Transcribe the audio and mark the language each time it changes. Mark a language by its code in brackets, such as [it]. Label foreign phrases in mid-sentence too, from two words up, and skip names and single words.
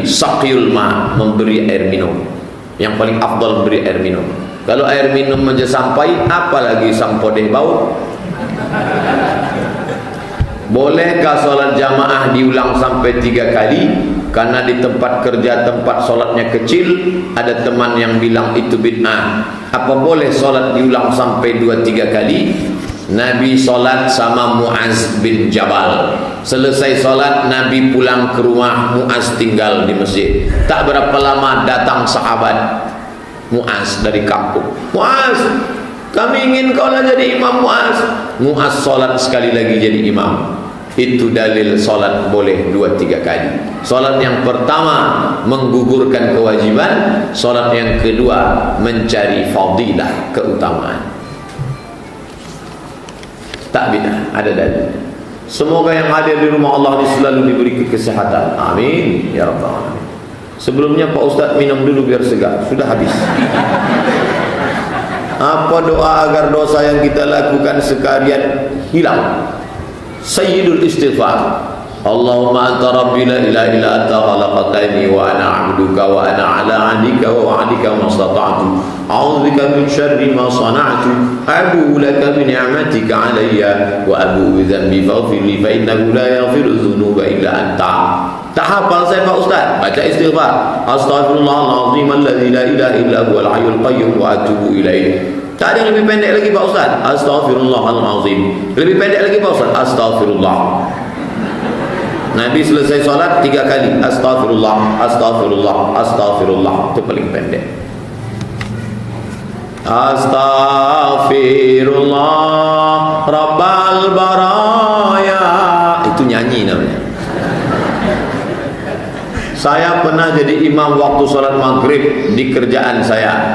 [ar] سقي الماء, [id] memberi air minum. Yang paling afdal memberi air minum. Kalau air minum aja sampai, apalagi sampodeh bau. Bolehkah solat jamaah diulang sampai 3 kali? Karena di tempat kerja, tempat solatnya kecil, ada teman yang bilang itu bid'ah. Apa boleh solat diulang sampai 2-3 kali? Nabi solat sama Muaz bin Jabal. Selesai solat, Nabi pulang ke rumah, Muaz tinggal di masjid. Tak berapa lama datang sahabat Muaz dari kampung. Muaz, kami ingin kau lah jadi imam. Muaz. Muaz solat sekali lagi jadi imam. Itu dalil solat boleh 2-3 kali. Solat yang pertama menggugurkan kewajiban, solat yang kedua mencari fadilah, keutamaan. Tak bid'ah, ada dalil. Semoga yang hadir di rumah Allah ini selalu diberi kesehatan. [ar] آمين يا رب العالمين. [id] Sebelumnya Pak Ustaz minum dulu biar segar. Sudah habis. Apa doa agar dosa yang kita lakukan sekalian hilang? [ar] سيد الاستغفار. اللهم أنت ربي لا إله إلا أنت خلقتني وأنا عبدك وأنا على عهدك ووعدك ما استطعت أعوذ بك من شر ما صنعت أبوء لك بنعمتك علي وأبوء بذنبي فاغفر لي فإنه لا يغفر الذنوب إلا أنت. [id] Tak hafal saya Pak Ustaz, baca istighfar. [ar] أستغفر الله العظيم الذي لا إله إلا هو الحي القيوم وأتوب إليه. [id] Tak ada yang lebih pendek lagi Pak Ustaz. Astaghfirullahalazim. Lebih pendek lagi Pak Ustaz. [ar] Astaghfirullah. Nabi selesai solat 3 kali. أستغفر الله، أستغفر الله، أستغفر الله. [id] Itu paling pendek. [ar] أستغفر الله رب البرايا. [id] Itu nyanyi namanya. Saya pernah jadi imam waktu sholat maghrib di kerjaan saya.